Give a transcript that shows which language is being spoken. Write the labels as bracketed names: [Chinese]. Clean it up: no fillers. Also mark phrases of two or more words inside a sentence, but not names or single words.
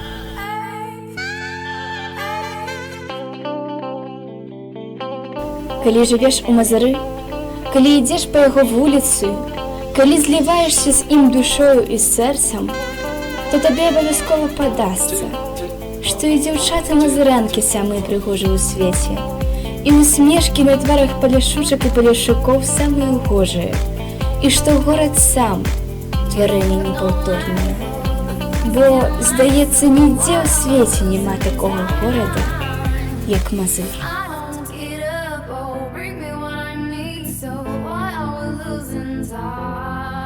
[Belarusian] Калі жывеш у Мазыры, калі ідзеш па яго вуліцы, калі зліваешся з ім душою і сэрцам, то табе абавязкова падасца, што і дзяўчаты-мазырянкі самыя прыгожыя ў свеце, і усмешкі на тварах паляшучак і паляшукоў самыя гожыя, і што горад сам тварэнне непаўторнае. Бо, здаецца, нідзе ў свеце няма такога горада, як Мазыр. [English] Bring me what I need, so why are we losing time?